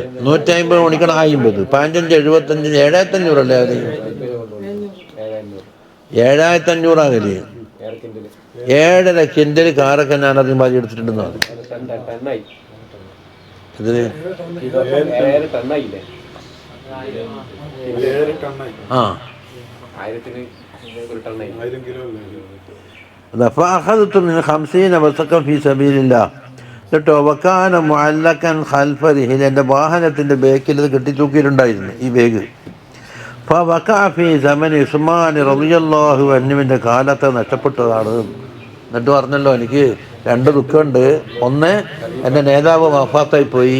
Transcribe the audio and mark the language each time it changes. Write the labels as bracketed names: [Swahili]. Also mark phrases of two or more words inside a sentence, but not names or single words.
[Malayalam] 150 ഗുണിക്കണം 50, 15 75, 7500 അല്ലേ? അത് 7500 ആകല്. 7.5 കിൻഡൽ കാറൊക്കെ ഞാൻ അതിന് മാറ്റി എടുത്തിട്ടുണ്ടെന്ന് പറഞ്ഞു. ഇതിന് ആ [Arabic] فأخذت من 50 وسقا في سبيل الله കേട്ടോ. وكان معلقا خلف رحله, [Malayalam] എൻ്റെ വാഹനത്തിൻ്റെ ബേക്കിൽ ഇത് കെട്ടിത്തൂക്കിയിട്ടുണ്ടായിരുന്നു ഈ ബേഗ്. [Arabic] فوقع في زمن عثمان رضي الله عنه [Malayalam] കാലത്ത് നഷ്ടപ്പെട്ടതാണ്. എന്നിട്ട് പറഞ്ഞല്ലോ എനിക്ക് 2 ദുഃഖമുണ്ട്. ഒന്ന്, എൻ്റെ നേതാവ് വഫാത്തായി പോയി.